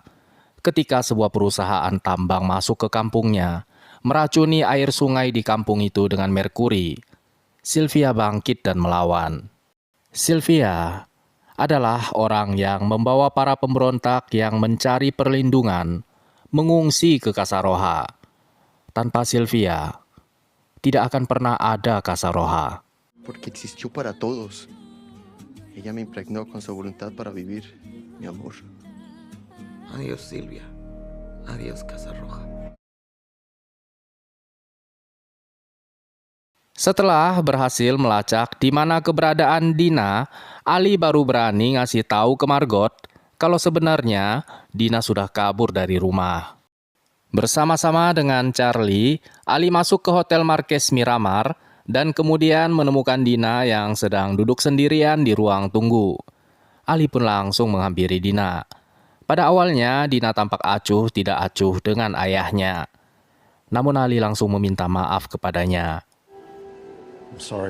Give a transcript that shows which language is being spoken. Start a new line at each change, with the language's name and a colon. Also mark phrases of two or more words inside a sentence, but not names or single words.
Indonesian: Ketika sebuah perusahaan tambang masuk ke kampungnya, meracuni air sungai di kampung itu dengan merkuri, Sylvia bangkit dan melawan. Sylvia adalah orang yang membawa para pemberontak yang mencari perlindungan mengungsi ke Kasaroha. Tanpa Sylvia, tidak akan pernah ada Kasaroha.
Spanish: Porque existió para todos. Ella me impregnó con su voluntad para vivir, mi amor. Adiós, Silvia. Adiós, Casa Roja.
Indonesian: Setelah berhasil melacak di mana keberadaan Dina, Ali baru berani ngasih tahu ke Margot kalau sebenarnya Dina sudah kabur dari rumah. Bersama-sama dengan Charlie, Ali masuk ke Hotel Marquez Miramar dan kemudian menemukan Dina yang sedang duduk sendirian di ruang tunggu. Ali pun langsung menghampiri Dina. Pada awalnya, Dina tampak acuh tidak acuh dengan ayahnya. Namun Ali langsung meminta maaf kepadanya.
English: I'm sorry.